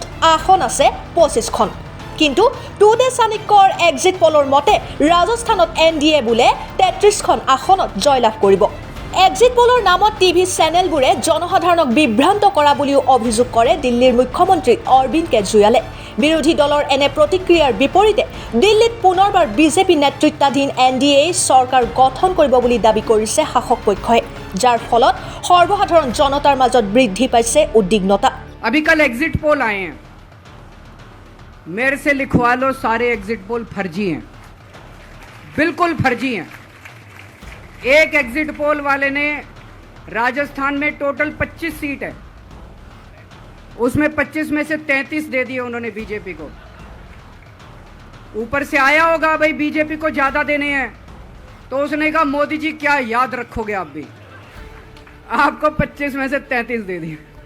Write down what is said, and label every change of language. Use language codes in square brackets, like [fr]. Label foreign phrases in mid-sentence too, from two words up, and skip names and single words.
[as] আসন আছে 25খন কিন্তু টুডে চাণক্যৰ [en] exit poll [as] মতে ৰাজস্থানত এনডিএ বুলে 33খন আসনত জয়লাভ কৰিব [en] exit poll [as] নামত [en] TV channels [as] জনসাধাৰণক বিভ্ৰান্ত কৰা বুলিও অভিযোগ কৰে দিল্লীৰ মুখ্যমন্ত্ৰী অৰবিন্দ কেজৰিৱালে বিৰোধী দলৰ এনে প্ৰতিক্ৰিয়াৰ বিপৰীতে দিল্লীত পুনৰবাৰ বিজেপি নেতৃত্বাধীন এনডিএ চৰকাৰ গঠন কৰিব বুলি দাবী কৰিছে শাসক পক্ষই যাৰ ফলত সৰ্বসাধাৰণ জনতাৰ মাজত বৃদ্ধি পাইছে উদ্বিগ্নতা [hi] अभी कल [en] exit poll [hi] आए हैं मेरे से लिखवा लो सारे [en] exit poll [hi] फर्जी हैं बिल्कुल फर्जी हैं एक [en] exit poll [hi] वाले ने राजस्थान में टोटल 25 सीट है उसमें 25 में से 33 दे दिए उन्होंने बीजेपी को ऊपर से आया होगा भाई बीजेपी को ज्यादा देने हैं तो उसने कहा मोदी जी क्या याद रखोगे आप भी आपको 25 में से 33 दे दिए